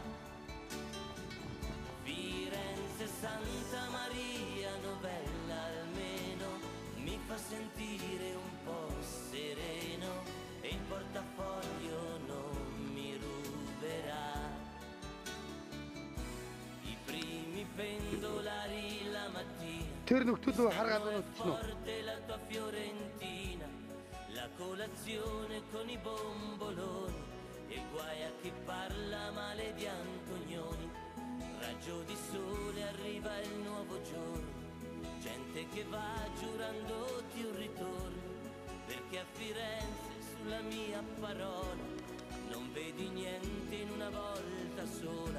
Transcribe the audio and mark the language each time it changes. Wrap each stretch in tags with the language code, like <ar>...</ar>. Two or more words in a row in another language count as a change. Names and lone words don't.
<it>Firenze, Santa Maria, Novella almeno mi fa sentire un po' sereno e il portafoglio non mi ruberà. Primi pendolari la mattina.</it> <mn>Тэр нөхдөл харгаад байна уу?</mn> <it>La tua Fiorentina, la colazione con i bomboloni e guai a chi parla male di Antonioni. Raggio di sole, arriva il nuovo giorno, gente che va giurandoti un ritorno, perché a Firenze sulla mia parola non vedi niente in una volta sola.</it>